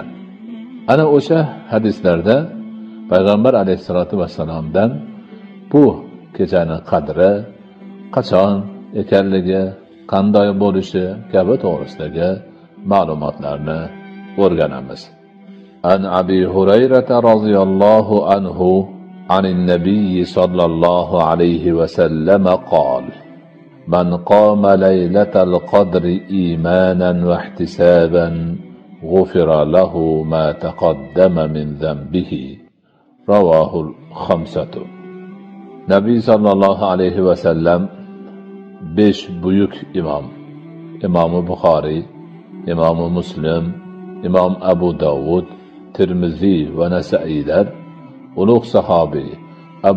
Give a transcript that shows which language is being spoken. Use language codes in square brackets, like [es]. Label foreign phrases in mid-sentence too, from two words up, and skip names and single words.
[uz] Ana o'sha hadislarda Payg'ambar alayhisolatu vassalomdan bu kechani qadri, qachon ekanligi, qanday bo'lishi kabi to'g'risidagi ma'lumotlarni o'rganamiz. [ar] عن أبي هريرة رضي الله عنه عن النبي صلى الله عليه وسلم قال: من قام ليلة القدر إيمانا واحتسابا غفر له ما تقدم من ذنبه. رواه الخمسة. [uz] Nabiy [ar] صلى الله عليه وسلم [uz] 5 buyuk imom, Imom Buxoriy, Imom Muslim, Imom Abu Dovud, Tirmiziy va Nasailar ulug' sahobiy Abu